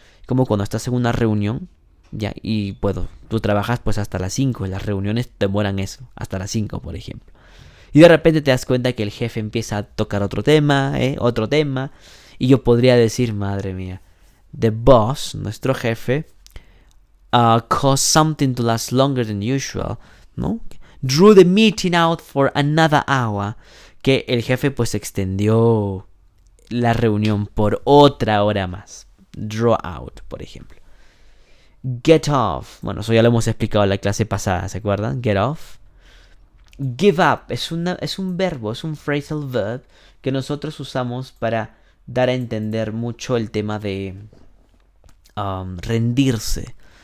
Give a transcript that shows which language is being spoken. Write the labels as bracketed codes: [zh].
[es] Como cuando estás en una reunión, ya, y tú trabajas pues hasta las 5, las reuniones demoran eso, hasta las 5, por ejemplo. Y de repente te das cuenta que el jefe empieza a tocar otro tema, y yo podría decir, madre mía, [en] the boss, [es] nuestro jefe, [en] caused something to last longer than usual, [es] ¿no? [en] Drew the meeting out for another hour. [es] Que el jefe pues extendió la reunión por otra hora más. Draw out, por ejemplo. Get off. Bueno, eso ya lo hemos explicado en la clase pasada, ¿se acuerdan? Get off. Give up. Es un verbo, es un phrasal verb que nosotros usamos para dar a entender mucho el tema de rendirse.